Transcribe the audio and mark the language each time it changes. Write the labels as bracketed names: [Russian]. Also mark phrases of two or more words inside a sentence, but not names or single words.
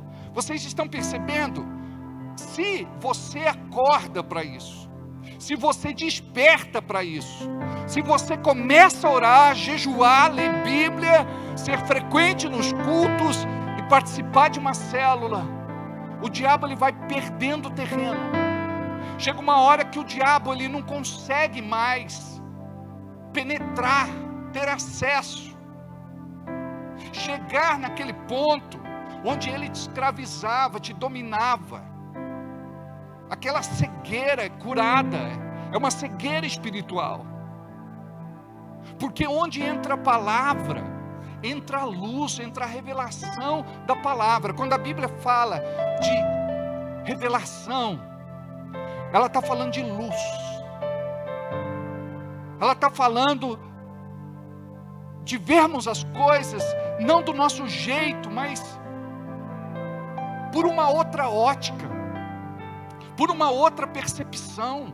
[Portuguese] Vocês estão percebendo? Se você acorda para isso, se você desperta para isso, se você começa a orar, jejuar, ler Bíblia, ser frequente nos cultos e participar de uma célula, o diabo ele vai perdendo terreno. Chega uma hora que o diabo ele não consegue mais penetrar, ter acesso, chegar naquele ponto onde ele te escravizava, te dominava. Aquela cegueira curada é uma cegueira espiritual, porque onde entra a palavra, entra a luz, entra a revelação da palavra. Quando a Bíblia fala de revelação, ela está falando de luz, ela está falando de vermos as coisas não do nosso jeito, mas por uma outra ótica, por uma outra percepção.